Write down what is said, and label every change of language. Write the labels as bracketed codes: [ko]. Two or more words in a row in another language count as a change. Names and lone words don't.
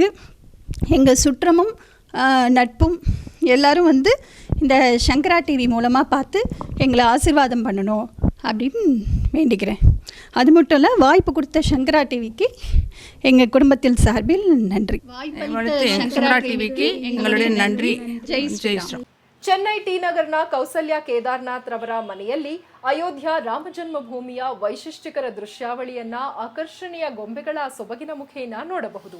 [ta] எங்கள் சுற்றமும் நட்பும் எல்லாரும் வந்து இந்த சங்கரா டிவி மூலமாக பார்த்து எங்களை ஆசீர்வாதம் பண்ணணும் அப்படின்னு வேண்டிக்கிறேன். அது மட்டும் இல்லை, வாய்ப்பு கொடுத்த சங்கரா டிவிக்கு எங்கள் குடும்பத்தில் சார்பில் நன்றி. சங்கரா டிவிக்கு எங்களுடைய நன்றி. [hi] जय श्रीराम. [kn] ಚೆನ್ನೈ ಟಿ ನಗರ್ನ ಕೌಸಲ್ಯ ಕೇದಾರ್ನಾಥ್ ರವರ ಮನೆಯಲ್ಲಿ ಅಯೋಧ್ಯ ರಾಮಜನ್ಮಭೂಮಿಯ ವೈಶಿಷ್ಟ್ಯಕರ ದೃಶ್ಯಾವಳಿಯನ್ನ ಆಕರ್ಷಣೀಯ ಗೊಂಬೆಗಳ ಸೊಬಗಿನ ಮುಖೇನ ನೋಡಬಹುದು.